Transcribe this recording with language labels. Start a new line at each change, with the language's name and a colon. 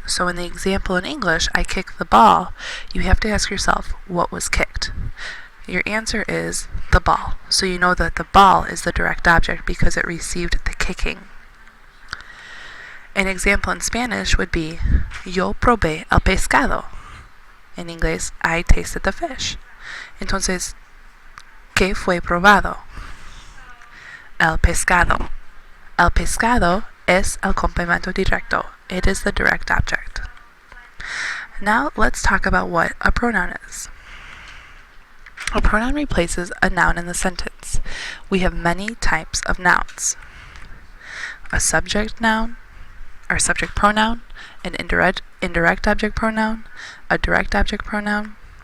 English: So in the example in English, I kick the ball, you have to ask yourself, what was kicked? Your answer is the ball. So you know that the ball is the direct object because it received the kicking. An example in Spanish would be,
Spanish: yo probé el pescado.
English: In English, I tasted the fish.
Spanish: Entonces, ¿qué fue probado? El pescado. El pescado es el complemento directo.
English: It is the direct object. Now let's talk about what a pronoun is. A pronoun replaces a noun in the sentence. We have many types of nouns. A subject noun, or subject pronoun, an indirect object pronoun, a direct object pronoun.